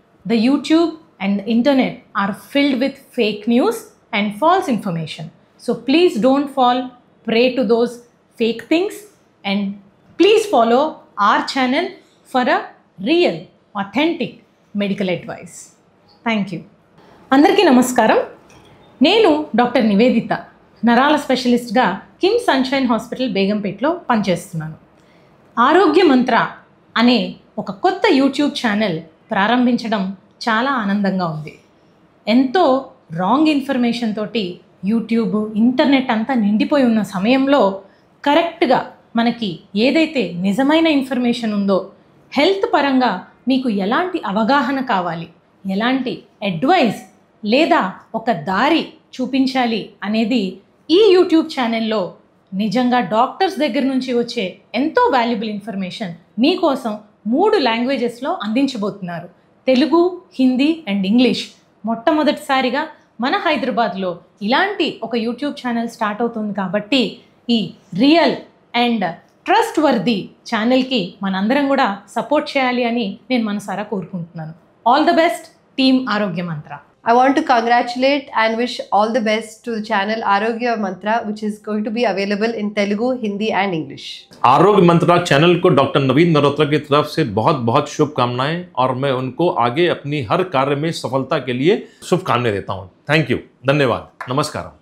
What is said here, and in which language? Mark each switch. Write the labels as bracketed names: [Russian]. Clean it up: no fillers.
[English] The YouTube and the internet are filled with fake news and false information. So please don't fall prey to those fake things and please follow our channel for a real, authentic medical advice. Thank you. [Telugu] అందరికీ నమస్కారం. నేను doctor Nivedita, నరాల స్పెషలిస్ట్గా KIMS sunshine hospital బేగంపేట్లో పనిచేస్తున్నాను. ఆరోగ్య మంత్ర అనే ఒక కొత్త YouTube channel ప్రారంభించడం చాలా ఆనందంగా ఉంది. ఎంతో రాంగ్ ఇన్ఫర్మేషన్ తోటి యూట్యూబ్, ఇంటర్నెట్ అంతా నిండిపోయి ఉన్న సమయంలో కరెక్ట్గా మనకి ఏదైతే నిజమైన ఇన్ఫర్మేషన్ ఉందో, హెల్త్ పరంగా మీకు ఎలాంటి అవగాహన కావాలి, ఎలాంటి అడ్వైస్ లేదా ఒక దారి చూపించాలి అనేది ఈ యూట్యూబ్ ఛానల్లో నిజంగా డాక్టర్స్ దగ్గర నుంచి వచ్చే ఎంతో వాల్యుబుల్ ఇన్ఫర్మేషన్ మీకోసం 3 లాంగ్వేజెస్లో అందించబోతున్నారు. Telugu, Hindi and English. మొట్టమొదటిసారిగా మన హైదరాబాద్లో ఇలాంటి ఒక యూట్యూబ్ ఛానల్ స్టార్ట్ అవుతుంది కాబట్టి ఈ రియల్ అండ్ ట్రస్ట్ వర్ది ఛానల్కి మనందరం కూడా సపోర్ట్ చేయాలి అని నేను మనసారా కోరుకుంటున్నాను. ఆల్ ద బెస్ట్ టీమ్ ఆరోగ్య మంత్ర. [English] I want to congratulate and wish all the best to the channel Arogya Mantra, which is going to be available in Telugu, Hindi and English. [Hindi] आरोग्य मंत्रा चैनल को doctor नवीन नरोत्रा की तरफ से बहुत बहुत शुभकामनाएं और मैं उनको आगे अपनी हर कार्य में सफलता के लिए शुभकामनाएं देता हूं. थैंक यू, धन्यवाद, नमस्कार.